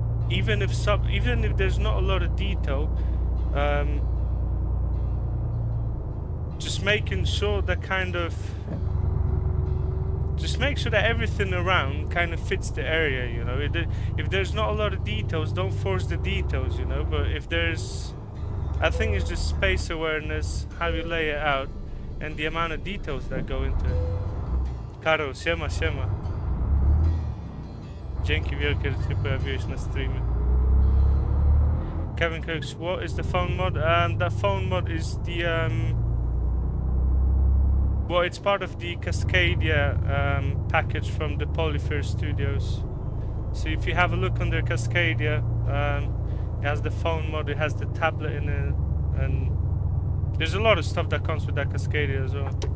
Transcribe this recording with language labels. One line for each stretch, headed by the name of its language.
English: Even if there's not a lot of detail, just making sure that just make sure that everything around kind of fits the area, you know. If there's not a lot of details, don't force the details, you know. But if there's, I think it's just space awareness, how you lay it out, and the amount of details that go into it.
Polish: Karol, siema. Dzięki wielkie, że się pojawiłeś na streamie.
English: Kevin Cooks, what is the phone mod? That phone mod is the well, it's part of the Cascadia package from the Polyfir studios. So if you have a look under Cascadia, it has the phone mod, it has the tablet in it, and there's a lot of stuff that comes with that Cascadia as well.